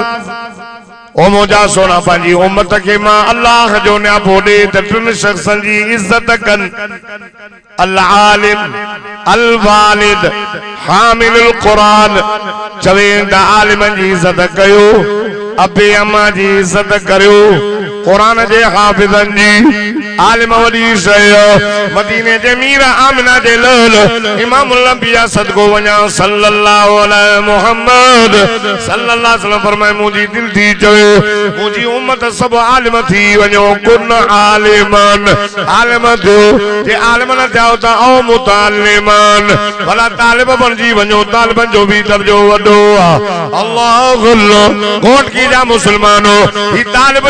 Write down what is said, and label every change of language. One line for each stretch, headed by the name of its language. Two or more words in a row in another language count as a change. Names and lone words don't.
Sindhi: ओ मुंहिंजा सोना पंहिंजी उम्मत खे मां अल्लाह जो न्यापो ॾे त 3 शख़्सनि जी इज़त कनि,
Arabic: العالم، الوالد، حامل القرآن.
Sindhi: चवे त आलिमनि जी इज़त कयो, अबे अम्मा जी इज़त करियो, क़ुरान जे हाफ़िज़नि जी आलिम वली सयो मदीने जे मीर आमिना जे लाल
Arabic: إمام الأنبياء
Sindhi: सदको वञा
Arabic: صلى الله عليه
Sindhi: मुहम्मद
Arabic: صلى الله عليه وسلم
Sindhi: फरमाए मुंहिंजी दिल थी चवे मुंहिंजी उम्मत सब आलिम थी वञो
Arabic: كن عالماً
Sindhi: आलिम थियो जे आलिम न थियो त ओ मुतालिमान भला तालिब बणजी वञो तालिबन जो भी दर्जो वॾो आहे अल्लाह अल्लाह कोट की जा मुसलमानो ही तालिबुल